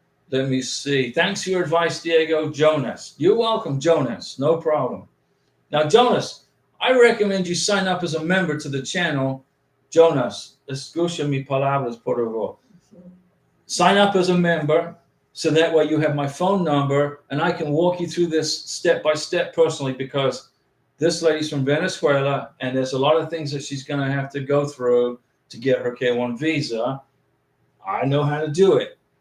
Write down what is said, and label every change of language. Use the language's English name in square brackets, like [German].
[English] Let me see. Thanks for your advice, Diego. Jonas. You're welcome, Jonas. No problem. Now, Jonas, I recommend you sign up as a member to the channel. [Spanish] Jonas, escucha mis palabras, por favor. [English] Sign up as a member so that way you have my phone number and I can walk you through this step by step personally, because this lady's from Venezuela and there's a lot of things that she's going to have to go through to get her K1 visa. I know how to do it.